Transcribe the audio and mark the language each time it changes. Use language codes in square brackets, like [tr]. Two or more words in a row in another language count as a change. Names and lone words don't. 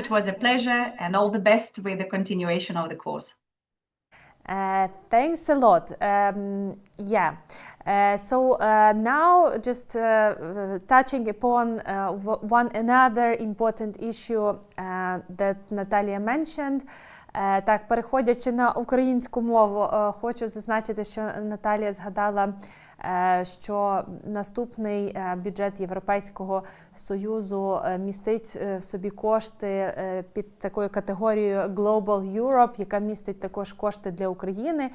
[en] It was a pleasure, and all the best with the continuation of the course. Thanks a lot. So now just touching upon one another important issue that Natalia mentioned. [uk] Так, переходячи на українську мову, хочу зазначити, що Наталія згадала, що наступний бюджет Європейського Союзу містить в собі кошти під такою категорією Global Europe, яка містить також кошти для України.